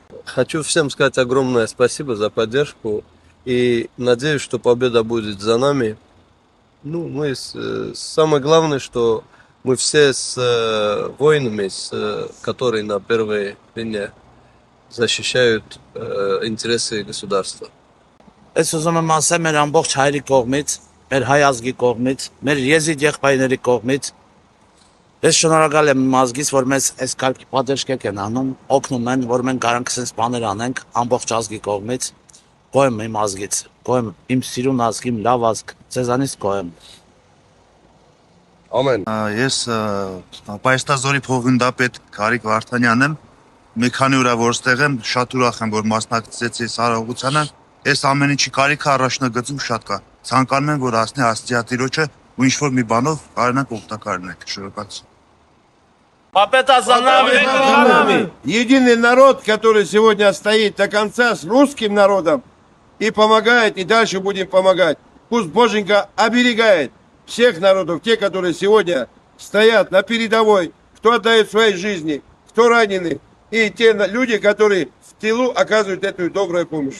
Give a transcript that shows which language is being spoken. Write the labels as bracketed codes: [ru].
[ru] Хочу всем сказать огромное спасибо за поддержку и надеюсь, что победа будет за нами. Ну, самое главное, что мы все с воинами, которые на первой линии защищают интересы государства. [hy] Ես ուզում եմ ասեմ մեր ամբողջ հայերի կողմից, մեր հայ ազգի կողմից, մեր եզիդ եղբայրների կողմից։ Ես շնորհակալ եմ իմ ազգից, որ մեզ այս կարգի պատժկեք են անում, օգնում են, որ մենք կարանք sense բաներ անենք ամբողջ ազգի կողմից։ Գոհ եմ իմ ազգից, գոհ եմ իմ սիրուն ազգ, իմ լավ ազգ, ցեզանից գոհ եմ։ Ամեն։ Ես Պայստազորի փոխգնդապետ Գարիկ Վարդանյանն եմ։ Մի քանի օր է որ ստեղ եմ, շատ ուրախ եմ որ մասնակցեցի այս արարողությանը։ Այս ամեն ինչի կարիքը առաջնագծում շատ կա։ Ցանկանում եմ որ հասնի Աստվածատիրոջը ու ինչ որ մի բանով կարողանանք օգտակար լինենք։ Շնորհակալություն։ [ru] Победа за нами! Единый народ, который сегодня стоит до конца с русским народом и помогает, и дальше будем помогать. Пусть Боженька оберегает всех народов, те, которые сегодня стоят на передовой, кто отдает своей жизни, кто ранены, и те люди, которые в тылу оказывают эту добрую помощь.